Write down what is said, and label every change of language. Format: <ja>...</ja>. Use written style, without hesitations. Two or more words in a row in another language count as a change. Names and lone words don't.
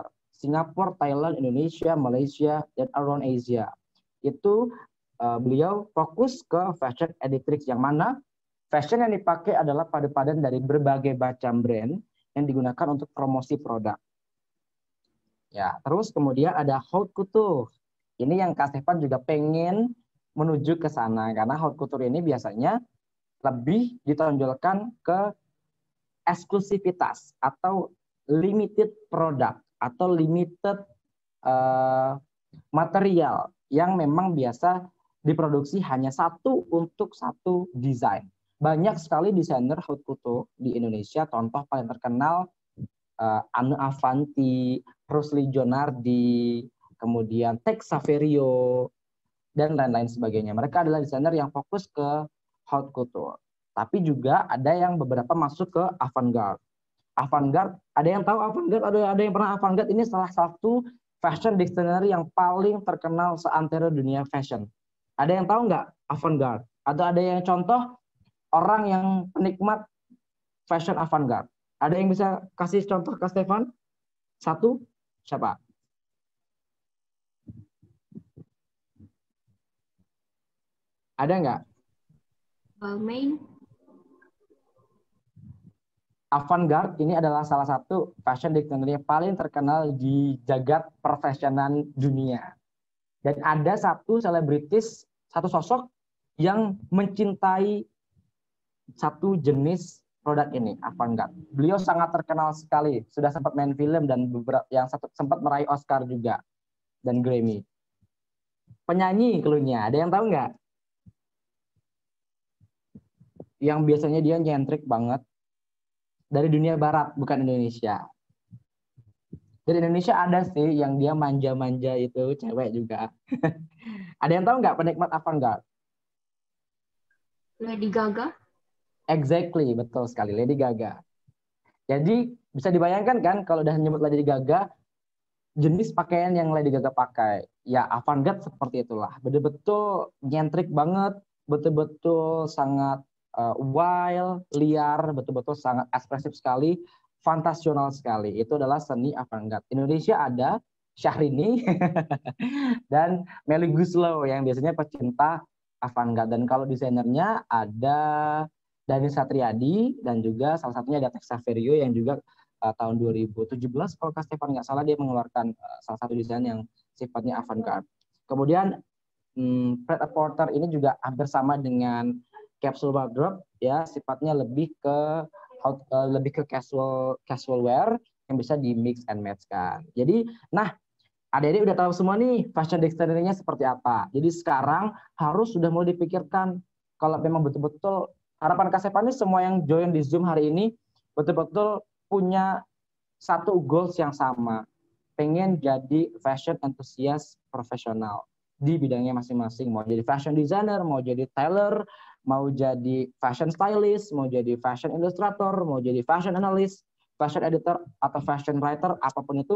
<id>Singapura, Thailand, Indonesia, Malaysia, dan</id> <en>around Asia.</en> <id>Itu beliau fokus ke</id> <en>fashion editrix,</en> <id>yang mana fashion yang dipakai adalah paduan dari berbagai macam brand yang digunakan untuk promosi produk. Ya, terus kemudian ada haute couture. Ini yang Kak Stefan juga pengen menuju ke sana, karena</id> <fr>haute couture</fr> <id>ini biasanya lebih ditonjolkan ke eksklusivitas atau</id> <en>limited product</en> <id>atau</id> <en>limited material</en> <id>yang memang biasa diproduksi hanya satu untuk satu desain. Banyak sekali desainer</id> <fr>haute couture</fr> <id>di Indonesia. Contoh paling terkenal Anne Avanti, Rusli Jonardi, kemudian Tex Saverio, dan lain-lain sebagainya. Mereka adalah desainer yang fokus ke</id> <fr>haute couture.</fr> <id>Tapi juga ada yang beberapa masuk ke avant-garde. Avant-garde, ada yang tahu avant-garde? Ada yang pernah avant-garde? Ini salah satu</id> <en>fashion dictionary</en> <id>yang paling terkenal seantero dunia fashion. Ada yang tahu nggak avant-garde? Atau ada yang contoh orang yang penikmat fashion avant-garde? Ada yang bisa kasih contoh ke Stefan? Satu, siapa? Ada nggak? Balmain. Avant-garde ini adalah salah satu</id> <en>fashion dictionary</en> <id>yang paling terkenal di jagat perfesyonan dunia. Dan ada satu selebritis, satu sosok yang mencintai satu jenis produk ini, avant-garde. Beliau sangat terkenal sekali, sudah sempat main film dan beberapa yang sempat meraih Oscar juga dan Grammy. Penyanyi cluenya, ada yang tahu nggak? Yang biasanya dia nyentrik banget, dari dunia barat, bukan Indonesia. Dari Indonesia ada sih yang dia manja-manja, itu cewek juga. Ada yang tahu nggak penikmat avant-garde? Lady Gaga. Exactly, betul sekali, Lady Gaga. Jadi bisa dibayangkan kan kalau udah nyebut Lady Gaga, jenis pakaian yang Lady Gaga pakai. Ya avant-garde seperti itulah. Betul-betul nyentrik banget, betul-betul sangat wild, liar, betul-betul sangat ekspresif sekali, fantasional sekali. Itu adalah seni avant-garde. Indonesia ada Syahrini dan Melly Goeslaw yang biasanya pecinta avant-garde. Dan kalau desainernya ada Dani Satriadi dan juga salah satunya ada Tex Saverio yang juga tahun 2017 kalau Kak Stefan nggak salah dia mengeluarkan salah satu desain yang sifatnya avant-garde. Kemudian Pret-a-Porter ini juga hampir sama dengan</id> <en>capsule wardrobe,</en> <id>ya sifatnya lebih ke</id> <en>casual wear</en> <id>yang bisa di</id> <en>mix and match</en> <id>kan. Jadi, nah adik-adik udah tahu semua nih</id> <en>fashion dictionary-</en> <id>nya seperti apa. Jadi sekarang harus sudah mulai dipikirkan kalau memang betul-betul harapan Kak Stefan ini semua yang join di Zoom hari ini betul-betul punya satu goals yang sama, pengen jadi</id> <en>fashion enthusiast</en> <id>profesional di bidangnya masing-masing, mau jadi</id> <en>fashion designer,</en> <id>mau jadi tailor, mau jadi</id> <en>fashion stylist,</en> <id>mau jadi</id> <en>fashion illustrator,</en> <id>mau jadi</id> <en>fashion analyst, fashion editor,</en> <id>atau</id> <en>fashion writer,</en> <id>apapun itu.</id>